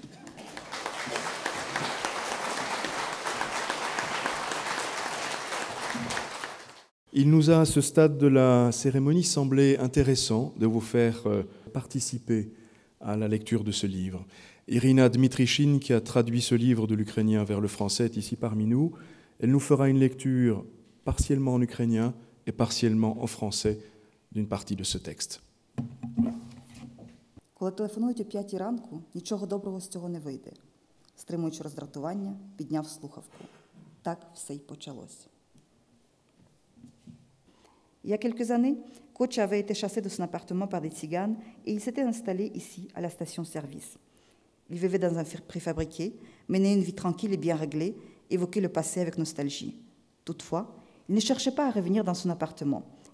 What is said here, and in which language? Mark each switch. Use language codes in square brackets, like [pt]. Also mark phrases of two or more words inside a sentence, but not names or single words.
[fr] Il nous a, à ce stade de la cérémonie, semblé intéressant de vous faire participer à la lecture de ce livre. Irina Dmitrichin, qui a traduit ce livre de l'ukrainien vers le français, est ici parmi nous. Elle nous fera une lecture partiellement en ukrainien et partiellement en français d'une partie de ce texte. [uk] Коли телефонують о 5 ранку, нічого доброго з цього не вийде. Стримуючи роздратування, підняв слухавку. Так все й почалось. [fr] Il y a quelques années, Kocha avait été chassé de son appartement par des tziganes et il s'était installé ici, à la station-service. Il vivait dans un préfabriqué, menait une vie tranquille et bien réglée, évoquait le passé avec nostalgie. Toutefois, il ne cherchait pas à revenir dans son appartement.